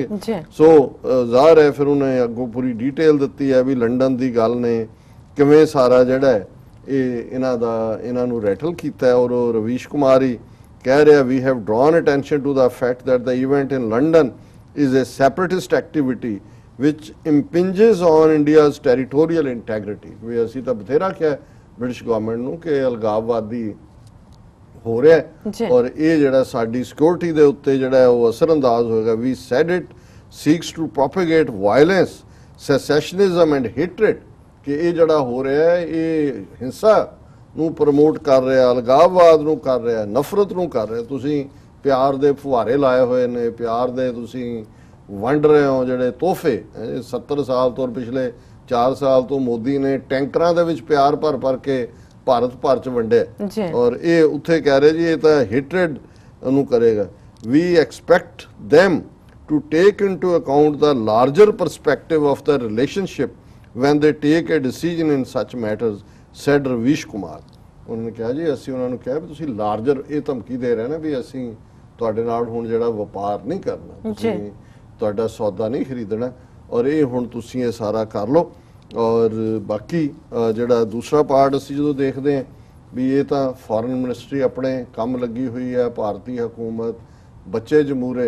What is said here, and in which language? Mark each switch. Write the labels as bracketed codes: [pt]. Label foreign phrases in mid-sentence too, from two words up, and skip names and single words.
[pa] ਸੋ ਜ਼ਾਹਰ ਹੈ ਫਿਰ ਉਹਨੇ ਅੱਗੋਂ ਪੂਰੀ ਡਿਟੇਲ ਦਿੱਤੀ ਹੈ ਵੀ ਲੰਡਨ ਦੀ ਗੱਲ ਨੇ ਕਿਵੇਂ ਸਾਰਾ ਜਿਹੜਾ ਹੈ ਇਹ ਇਹਨਾਂ ਨੂੰ ਰੈਟਲ ਕੀਤਾ ਹੈ। ਔਰ ਰਵੀਸ਼ ਕੁਮਾਰ ਹੀ ਕਹਿ ਰਿਹਾ, [en] we have drawn attention to the fact that the event in London is a separatist activity which impinges on India's territorial integrity। [pa] ਵੀ ਅਸੀਂ ਤਾਂ ਬਥੇਰਾ ਕਿਹਾ ਬ੍ਰਿਟਿਸ਼ ਗਵਰਨਮੈਂਟ ਨੂੰ ਕਿ ਅਲਗਾਵਵਾਦੀ ਹੋ ਰਿਹਾ ਔਰ ਇਹ ਜਿਹੜਾ ਸਾਡੀ ਸਿਕਿਉਰਿਟੀ ਦੇ ਉੱਤੇ ਜਿਹੜਾ ਉਹ ਅਸਰਅੰਦਾਜ਼ ਹੋਏਗਾ। [en] ਵੀ said it seeks to propagate violence, secessionism and hatred, [pa] ਕਿ ਇਹ ਜਿਹੜਾ ਹੋ ਰਿਹਾ ਹੈ ਇਹ ਹਿੰਸਾ ਨੂੰ ਪ੍ਰਮੋਟ ਕਰ ਰਿਹਾ, ਅਲਗਾਵਵਾਦ ਨੂੰ ਕਰ ਰਿਹਾ, ਨਫ਼ਰਤ ਨੂੰ ਕਰ ਰਿਹਾ। ਤੁਸੀਂ ਪਿਆਰ ਦੇ ਫੁਹਾਰੇ ਲਾਏ ਹੋਏ ਨੇ, ਪਿਆਰ ਦੇ ਤੁਸੀਂ ਵੰਡ ਰਹੇ ਹੋ ਜਿਹੜੇ ਤੋਹਫੇ। 70 ਸਾਲ ਤੋਂ ਪਿਛਲੇ 4 ਸਾਲ ਤੋਂ ਮੋਦੀ ਨੇ ਟੈਂਕਰਾਂ ਦੇ ਵਿੱਚ ਪਿਆਰ ਭਰ ਕੇ ਭਾਰਤ ਭਰ ਚ ਵੰਡਿਆ ਔਰ ਇਹ ਉੱਥੇ ਕਹਿ ਰਹੇ ਜੀ ਇਹ ਤਾਂ ਹੇਟਰੇਡ ਨੂੰ ਕਰੇਗਾ। [en] we expect them to take into account the larger perspective of the relationship when they take a decision in such matters, said Ravish Kumar। [pa] ਉਹਨਾਂ ਨੇ ਕਿਹਾ ਜੀ ਅਸੀਂ ਉਹਨਾਂ ਨੂੰ ਕਿਹਾ ਵੀ ਤੁਸੀਂ ਲਾਰਜਰ, ਇਹ ਧਮਕੀ ਦੇ ਰਹੇ ਨੇ ਵੀ ਅਸੀਂ ਤੁਹਾਡੇ ਨਾਲ ਹੁਣ ਜਿਹੜਾ ਵਪਾਰ ਨਹੀਂ ਕਰਨਾ, ਤੁਸੀਂ ਤੁਹਾਡਾ ਸੌਦਾ ਨਹੀਂ ਖਰੀਦਣਾ ਔਰ ਇਹ ਹੁਣ ਤੁਸੀਂ ਇਹ ਸਾਰਾ ਕਰ ਲਓ। ਔਰ ਬਾਕੀ ਜਿਹੜਾ ਦੂਸਰਾ ਪਾਰਟ ਅਸੀਂ ਜਦੋਂ ਦੇਖਦੇ ਹਾਂ ਵੀ ਇਹ ਤਾਂ ਫੋਰਨ ਮਿਨਿਸਟਰੀ ਆਪਣੇ ਕੰਮ ਲੱਗੀ ਹੋਈ ਹੈ, ਭਾਰਤੀ ਹਕੂਮਤ ਬੱਚੇ ਜਮੂਰੇ।